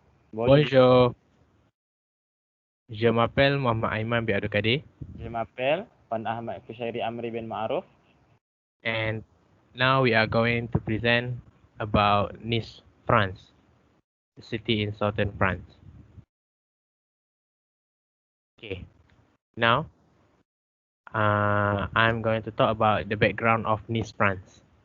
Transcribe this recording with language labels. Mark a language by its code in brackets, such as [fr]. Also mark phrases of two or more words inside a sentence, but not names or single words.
[fr] Bonjour, Bonjour, je m'appelle Mohamed Aiman bin Abdul Kadir, je m'appelle Pan Ahmad Kushairi Amri bin Ma'ruf. [en] and now we are going to present about Nice, France, the city in southern France. Okay, now I'm going to talk about the background of Nice, France.